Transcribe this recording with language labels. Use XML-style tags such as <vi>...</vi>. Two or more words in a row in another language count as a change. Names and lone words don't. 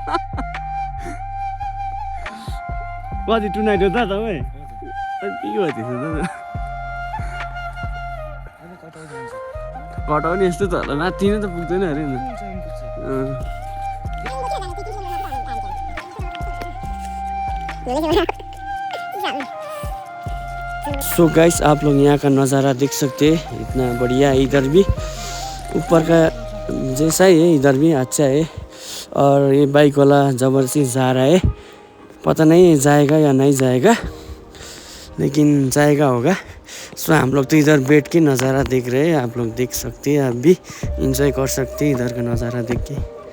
<ne>कति टुनाइट हो त तपाईँ के भयो त्यसो त कटाउने यस्तो त होला माथि नै त पुग्दैन अरे नि सो गाइस</ne> <hi>आप लोग यहाँ का नज़ारा देख सकते हैं इतना बढ़िया है इधर भी ऊपर का जैसा ही है इधर भी अच्छा है और ये बाइक वाला ज़बरदस्ती जा रहा है पता नहीं जाएगा या नहीं जाएगा लेकिन जाएगा होगा सो हम लोग तो इधर बैठ के नज़ारा देख रहे हैं आप लोग देख सकते हैं आप भी इंजॉय कर सकते हैं इधर का नज़ारा देख के</hi>